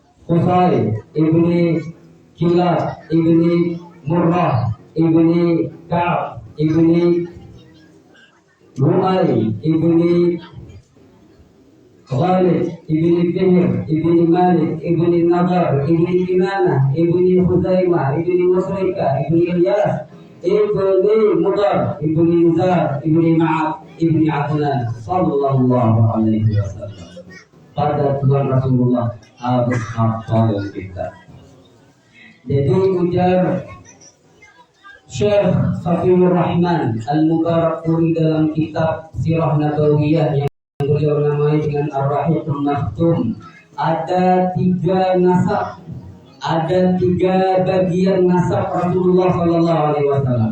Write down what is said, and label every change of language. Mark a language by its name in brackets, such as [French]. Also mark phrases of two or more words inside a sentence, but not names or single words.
[Indonesian] Qusay ibni Kilab ibni Murrah ibni Ka'ab ibni Lu'ay ibni Khalid ibni Fihr ibni Malik ibni Nadar ibni Kinana ibni Khuzaimah ibni Musrika ibni Ilyas ibni Mudar ibni Nizar ibni Ma'ad ibni Adnan [Arabic] صلى الله عليه وسلم. [Indonesian] Pada Tuhan Rasulullah harus hafal kita. Jadi ujar Syekh Safiur Rahman Al-Mubarakpuri dalam kitab Sirah Nabawiyah yang beliau namai dengan Ar-Rahiqul Maktum, ada 3 nasab, ada 3 bagian nasab Rasulullah [Arabic] صلى الله عليه وسلم.